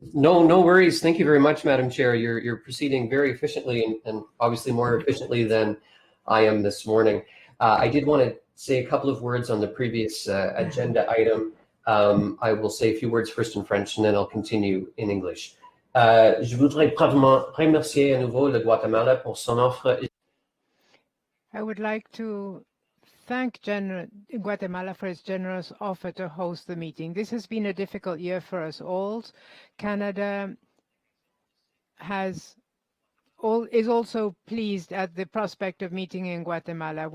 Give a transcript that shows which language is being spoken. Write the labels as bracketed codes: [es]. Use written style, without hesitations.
[en] No worries. Thank you very much, Madam Chair. You're proceeding very efficiently and obviously more efficiently than I am this morning. I did want to say a couple of words on the previous agenda item. I will say a few words first in French and then I'll continue in English. [fr] Je voudrais remercier à nouveau le Guatemala pour son offre. [en] I would like to thank Guatemala for its generous offer to host the meeting. This has been a difficult year for us all. Canada is also pleased at the prospect of meeting in Guatemala.